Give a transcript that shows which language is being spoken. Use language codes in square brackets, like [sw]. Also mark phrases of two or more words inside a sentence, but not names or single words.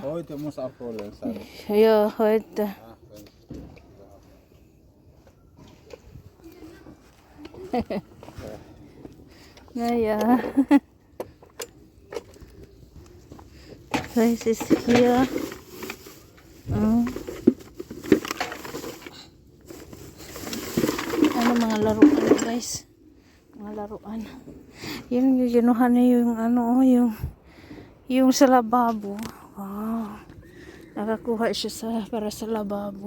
[de] Heute muss abholen sein. Ja, heute. Naja. So, es ist hier. [tl] Mga laruan guys. Mga laruan. Yung ginuhan niya yung sa lababo. Wow. Nakakuha siya para sa lababo.